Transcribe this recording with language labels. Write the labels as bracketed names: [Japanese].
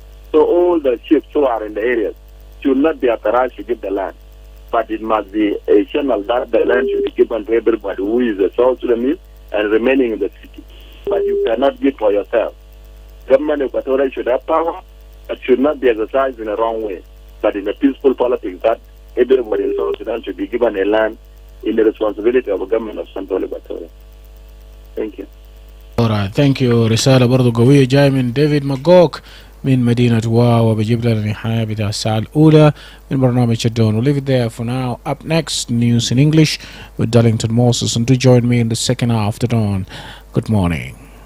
[English] So all the chiefs who are in the areas should not be authorized to give the land, but it must be a channel that the land should be given to everybody who is a South Sudanese and remaining in the city. But you cannot give for yourself. Government equatorial should have power, but should not be exercised in a wrong way, but in a peaceful politics that everybody in South Sudan should be given a land in the responsibility of the government of Central Equatoria. Thank you. Alright, thank you. [Arabic] رسالة برضو قوية جاية من ديفيد ماجوك من مدينة واو وبجيب لنا النهاية بتاع الساعة الأولى من برنامج الدون. [English] We'll leave it there for now. Up next, news in English with Darlington Moses, and do join me in the second half of the dawn. Good morning.